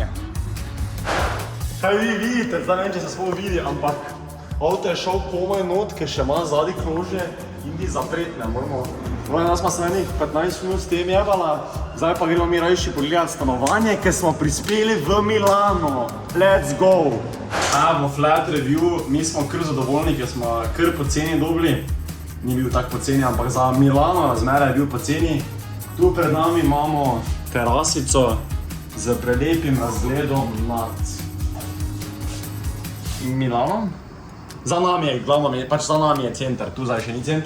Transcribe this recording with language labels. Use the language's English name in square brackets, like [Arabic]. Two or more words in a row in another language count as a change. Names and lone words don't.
[Slovenian] Kaj vi vidite, zdaj ne vem, če se sploh vidi, ampak avto je šel komaj not, ker še ima zadnji krožje in ti zapretne, moramo. Nas smo se enih 15 minut s tem jebala, zdaj pa gremo mi rajši pogledati stanovanje, ker smo prispeli v Milano. [English] Let's go! Evo, flat review, [Slovenian] mi smo kar zadovoljni, ker smo kar poceni dobili. Ni bil tak poceni, ampak za Milano razmere je bil poceni. Tu pred nami imamo terasico z prelepim razgledom nad Milanom. Za nami je, glavno, pač za nami je center, tu zdaj še ni center.